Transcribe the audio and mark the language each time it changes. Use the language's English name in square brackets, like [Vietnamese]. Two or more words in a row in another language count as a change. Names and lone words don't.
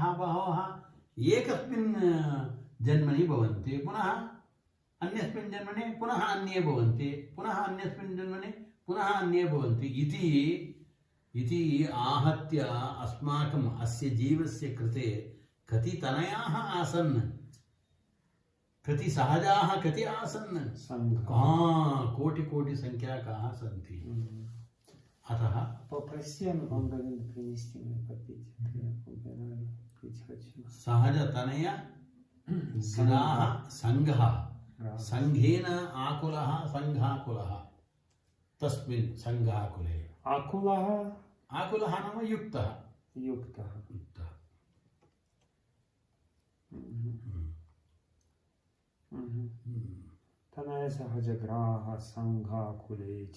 [Sanskrit] बहवः एकस्मिन् जन्मनि भवन्ति पुनः अन्यस्मिन् जन्मनि पुनः अन्ये भवन्ति पुनः अन्यस्मिन् जन्मनि पुनः अन्ये भवन्ति इति आहत्य अस्माकम् अस्य जीवस्य कृते कति तनयाः आसन् कति सहजाः कति आसन् कोटिसङ्ख्याकाः सन्ति अतः [Russian] Попроси Ангавину принести мне попить. Я убираю. Пить хочу. [Sanskrit] सहजतनय ग्राह सङ्घः सङ्घेन आकुलः सङ्घाकुलः तस्मिन् सङ्घाकुले आकुलः नाम युक्तः युक्तः तनय सहजग्राह सङ्घाकुले च